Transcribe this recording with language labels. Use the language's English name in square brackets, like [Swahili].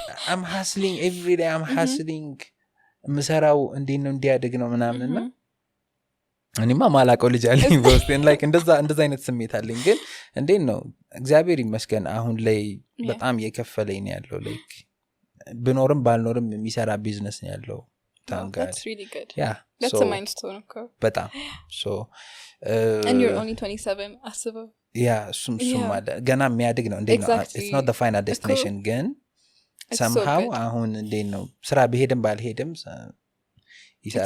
[English] I'm hustling every day I'm hustling [Amharic] ምሰራው እንዴት ነው እንዲያድግ ነው ምናምንና እኔማ ማላቀው ልጅ አለኝ በውስጤን ላይክ እንደዛ አይነት ስሜት አለኝ ግን እንዴት ነው እግዚአብሔር ይመስገን አሁን ላይ በጣም የከፈለኝ ነው ያለው ላይክ ብኖርም ባልኖርም የሚሰራ ቢዝነስ ነው ያለው [English] That's really good. Yeah. That's so, a milestone, of course. [Amharic] በጣም [English] so and you're only 27 [Amharic] አስበው [English] yeah [Amharic] እሱም ገና የሚያድግ ነው እንዴት ነው [English] it's not the final destination [Amharic] ግን [English] somehow [Amharic] አሁን እንዴት ነው ስራ በሄድም ባልሄድም ይሰራል